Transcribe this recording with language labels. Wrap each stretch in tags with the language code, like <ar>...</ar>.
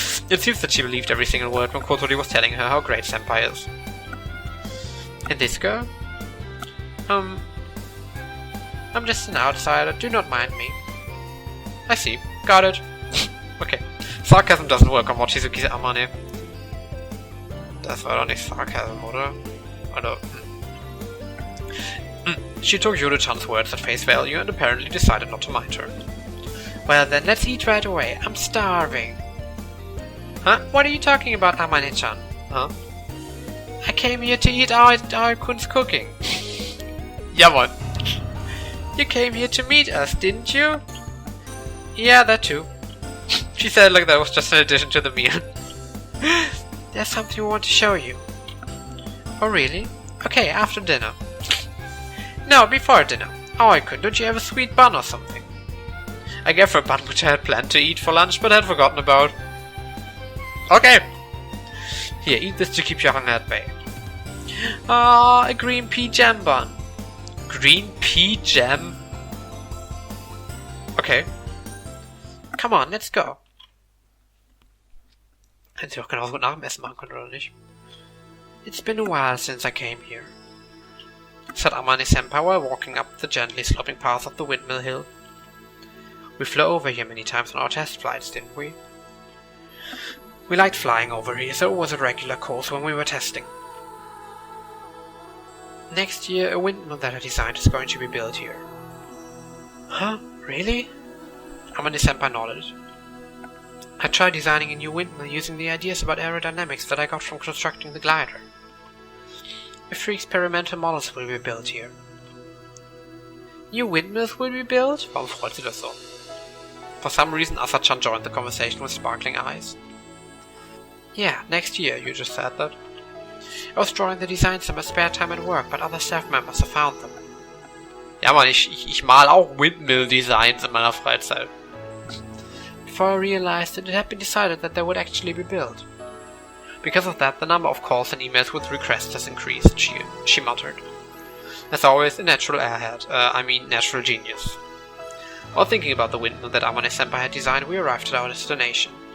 <en>It seems that she believed every single word when Kotori was telling her how great senpai is. And this girl? I'm just an outsider, do not mind me. I see, got it. Okay, Sarcasm doesn't work on Mochizuki Amane.</en> <de>Das war doch nicht Sarcasm, oder? Oder...</de> <en>She took Yoru-chan's words at face value and apparently decided not to mind her. Well then, let's eat right away. I'm starving. Huh? What are you talking about, Amane-chan? Huh? I came here to eat our Kun's cooking.</en> <de>Jawohl.</de> <en>You came here to meet us, didn't you? Yeah, that too. She said it like that was just an addition to the meal. There's something we want to show you. Oh really? Okay, after dinner. No, before dinner. Oh, I could. Don't you have a sweet bun or something? I gave her a bun which I had planned to eat for lunch, but had forgotten about. Okay. Here, eat this to keep your hunger at bay. Ah, a green pea jam bun. Green pea jam? Okay. Come on, let's go.</en> <de>Hätten sie doch genauso gut nach dem Essen machen können, oder nicht?</de> <en>It's been a while since I came here, said Amane-senpai while walking up the gently sloping path of the windmill hill. We flew over here many times on our test flights, didn't we? We liked flying over here, so it was a regular course when we were testing. Next year, a windmill that I designed is going to be built here. Huh? Really? Amane-senpai nodded. I tried designing a new windmill using the ideas about aerodynamics that I got from constructing the glider. A few experimental models will be built here. New windmills will be built?</en> <de>Warum freut sie das so?</de> <en>For some reason, Asa-chan joined the conversation with sparkling eyes. Yeah, next year, you just said that. I was drawing the designs in my spare time at work, but other staff members have found them.</en> <de>Ja Mann, ich mal auch Windmill-Designs in meiner Freizeit.</de> <en>Before I realized that it had been decided that they would actually be built. Because of that, the number of calls and emails with requests has increased, she muttered. As always, a natural airhead, natural genius. While thinking about the windmill that Amane-senpai had designed, we arrived at our destination.</en>